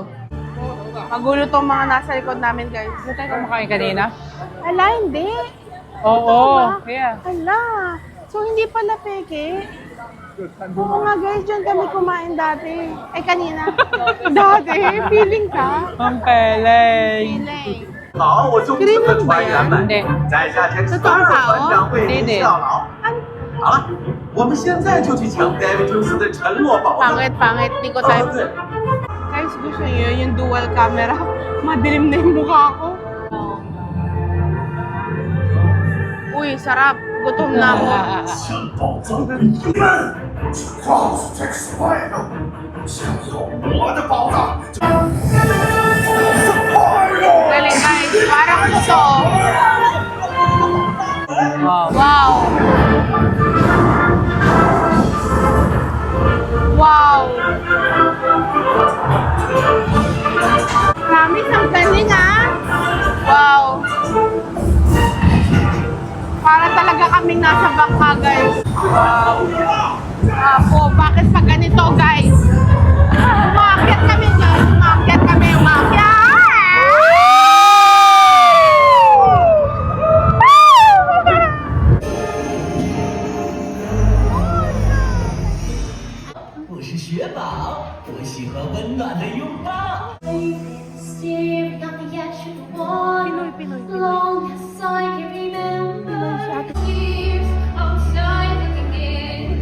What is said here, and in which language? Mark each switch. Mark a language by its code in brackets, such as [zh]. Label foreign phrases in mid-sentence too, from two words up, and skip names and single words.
[tl] Magulo tong mga nasa likod namin, guys. Hindi tayo kumakain kanina? Ala, hindi. Oo. Kaya. Ala. So, hindi pala peke. Oo nga, guys. Diyan kami kumain dati. Eh, kanina. Dati. Feeling ka. Ang peleng. Feeling. [zh] 好，我忠实的船员们， [tl] Hindi. [zh] 在夏天12船长为您效劳。好了，我们现在就去抢 David Jones 的沉落宝藏。 [tl] Pangit, pangit. Di ko 哦 type. [zh] 对， [tl] Guys, gusto niyo yung [en] dual camera. [tl] Madilim na yung mukha ko. Uy, sarap. Gutom na ako. [zh] 抢宝藏的你们，告诉这个坏人，想要我的宝藏。 [tl] Galing, guys. Parang gusto. Wow. Wow. Wow. Promise, ang galing Wow. Para talaga kaming nasa bangka, guys. Wow. Apo, bakit pa ganito, guys? Umakyat kami, guys. Umakyat kami, umakyat. [zh] 我是雪宝，我喜欢温暖的拥抱。 [en] Staring at the edge of the water. Pinoy. Long as I can remember. Years outside looking in.